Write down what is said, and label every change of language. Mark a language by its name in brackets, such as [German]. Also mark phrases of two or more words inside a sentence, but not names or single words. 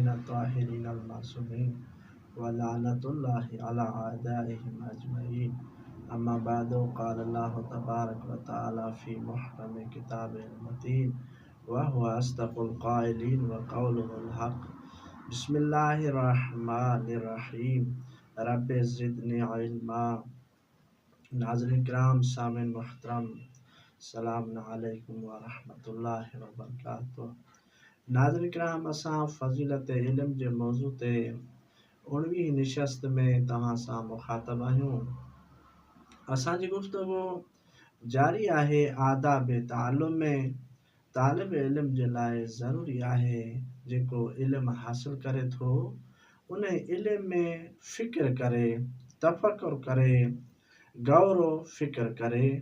[Arabic] الطاهرين المعصومين ولعنة الله على أعدائهم أجمعين أما بعد قال الله تبارك وتعالى في محكم كتابه المتين وهو أصدق القائلين وقوله الحق بسم الله الرحمن الرحيم رب زدني علما [Sindhi] नाज़रीन किराम सामिन मुहतरम [Arabic] سلام عليكم و رحمة الله و بركاته. [Sindhi] नाज़रीन किराम असां फ़ज़ीलत इल्म जे मौज़ू ते 19वीं निशस्त में तव्हां सां मुखातब आहियूं। असांजी गुफ़्तगू जारी आहे आदाब तालुम में। तालिब इल्म जे लाइ ज़रूरी आहे जेको इल्म हासिल करे थो उन इल्म में फ़िक्र करे, तफ़क्कुर करे, गौर फ़िक्र करे।